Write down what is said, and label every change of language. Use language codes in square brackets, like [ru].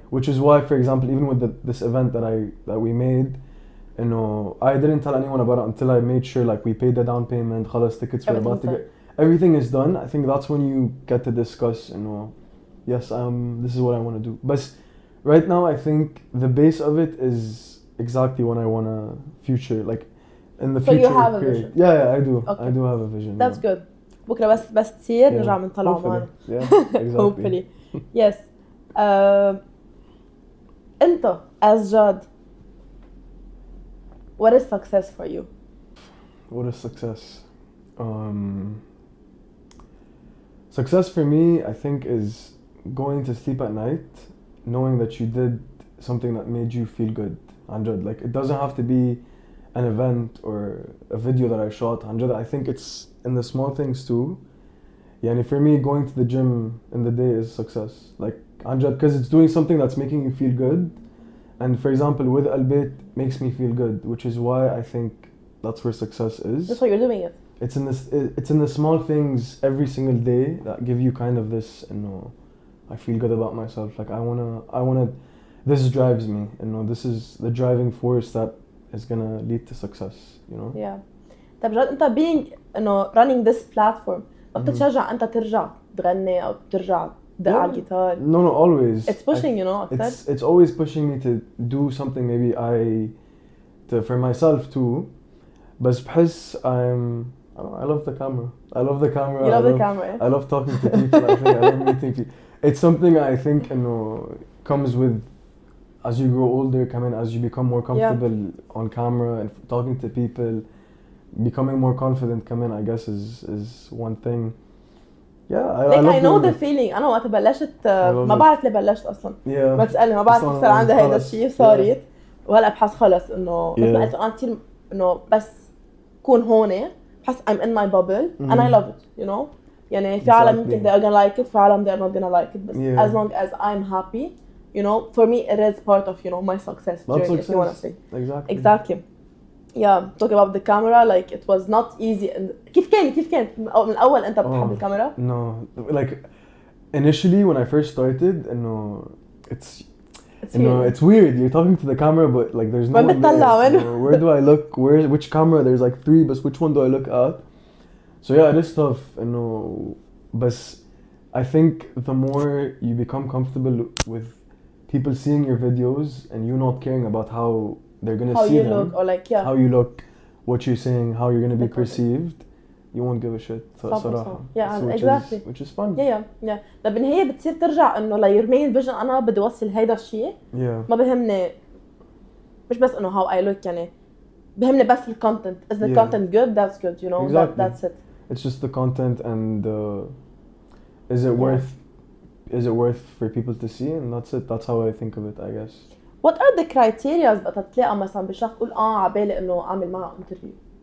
[en] Which is why, for example, even with this event that we made, I didn't tell anyone about it until I made sure like we paid the down payment, خلاص tickets were about to get. Everything is done. I think that's when you get to discuss, yes, this is what I want to do. But right now, I think the base of it is exactly what I want to future, like in the future. So you have a vision? Yeah, I do. Okay. I do have a vision. That's good. [ar] بكرة بس تصير نرجع بنطلع معنا. [en] Yeah, exactly. Hopefully. Yes. أنت as Jad, what is success for you? What is success? Success for me, I think, is going to sleep at night knowing that you did something that made you feel good. Like, it doesn't have to be an event or a video that I shot. I think it's in the small things too. And for me, going to the gym in the day is success. Like, because it's doing something that's making you feel good. And for example, with Albeit makes me feel good, which is why I think that's where success is. That's why you're doing it. It's in the small things every single day that give you kind of this, I feel good about myself. Like I wanna, this drives me, this is the driving force that is gonna lead to success, Yeah. [ar] طب جد انت [en] being running this platform [ar] ما بتتشجع انت ترجع تغني او ترجع تدق على الجيتار؟ [en] No, always. It's pushing أكتر. It's always pushing me to do something maybe for myself too. [ar] بس بحس [en] I love the camera. I love the camera. You love the camera. I love talking to people. I think I love meeting people. It's something I think comes with as you grow older. As you become more comfortable on camera and talking to people, becoming more confident. I guess is one thing. Yeah, I know the feeling. [ar] أنا وقت بلشت ما بعرف ليه بلشت أصلاً. ما تسألني ما بعرف كيف صار عندي هيدا الشيء صارت. وهلا بحس خلص إنه مثل ما قلت أنا كثير إنه بس كون هون بحس [en] I'm in my bubble and I love it. [ar] يعني في عالم يمكن [en] they are gonna like it, [ar] في عالم [en] they are not gonna like it. But as long as I'm happy, for me it is part of my success journey. If you wanna say. Exactly. Yeah, talking about the camera, like it was not easy. [ar] And كيف كان من الأول أنت بتحب الكاميرا؟ [en] No, like initially when I first started, it's weird. You're talking to the camera, but like there's no one there. Where do I look? Which camera? There's like 3, but which one do I look at? So yeah, it is tough. But I think the more you become comfortable with people seeing your videos and you not caring about how they're gonna see them, look, or like how you look, what you're saying, how you're gonna be perceived, you won't give a shit. [ar] صراحة. [en] Yeah, exactly. Which is fun. Yeah. [ar] طب بالنهاية بتصير ترجع إنه [en] your main vision [ar] أنا بدي أوصل هيدا الشيء. ما بهمني مش بس إنه [en] how I look [ar] يعني بهمني بس ال content. [en] Is the content good? That's good. Exactly. That's it. It's just the content and is it worth for people to see, and that's it. That's how I think of it, I guess. What are the criteria [ar] بقى تلاقي مثلا بشخص تقول عبالي إنه أعمل معه interview؟